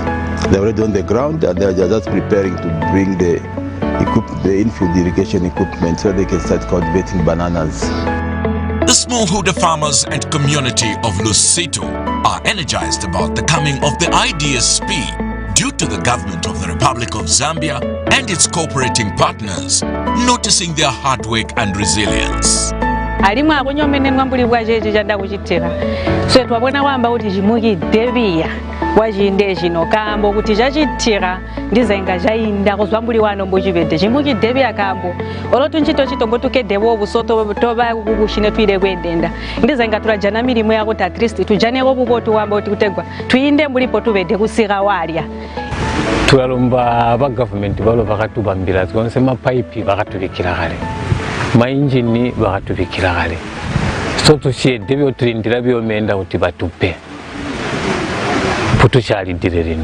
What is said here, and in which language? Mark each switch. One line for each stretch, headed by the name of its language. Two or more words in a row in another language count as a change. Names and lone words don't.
English: They're already on the ground, and they're just preparing to bring the infield irrigation equipment so they can start cultivating bananas. The smallholder farmers and community of Lusito are energized about the coming of the IDSP due to the government of the Republic of Zambia and its cooperating partners noticing their hard work and resilience.
Tonga (Zambia): Alimu akunyomene mwambuli bwajeje janda kuchitira so twabona wamba kuti chimuki debiya wajinde chino kambo kuti chachitira ndizenga jainda kuzwambuli wano mbochipede chimuki debiya kambo olotu nchito chitombo tukedewo busoto toba kukushine twire kwendenda ndizenga turajana milimo yako ta
English: at least
Tonga (Zambia): tujane obubotu wamba kuti kutegwa tuinde mbulipo tubede kusika walya twalomba aba government balo bakatubambira twonse mapipe bakatubikira kale mainjini bakatubikira kale so tushede byo turindira byo menda uti batupe putushali direrino